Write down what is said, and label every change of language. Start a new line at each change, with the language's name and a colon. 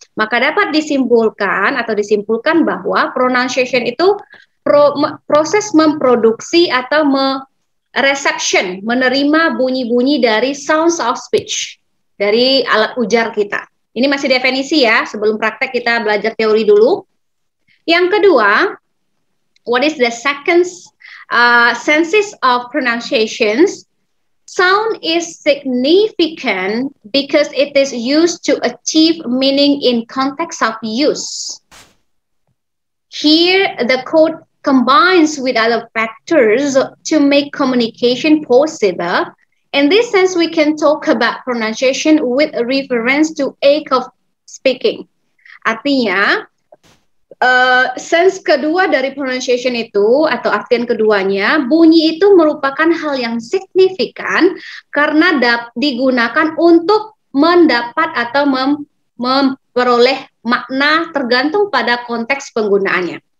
Indonesian: Maka dapat disimpulkan bahwa pronunciation itu proses memproduksi atau reception, menerima bunyi-bunyi dari
English: sounds of speech,
Indonesian: dari alat ujar kita. Ini masih definisi ya, sebelum praktek kita belajar teori dulu. Yang kedua,
English: what is the second senses of pronunciations? Sound is significant because it is used to achieve meaning in context of use. Here, the code combines with other factors to make communication possible. In this sense, we can talk about pronunciation with a reference to act of speaking.
Indonesian: Artinya, sense kedua dari pronunciation itu, atau artian keduanya, bunyi itu merupakan hal yang signifikan karena digunakan untuk mendapat atau memperoleh makna tergantung pada konteks penggunaannya.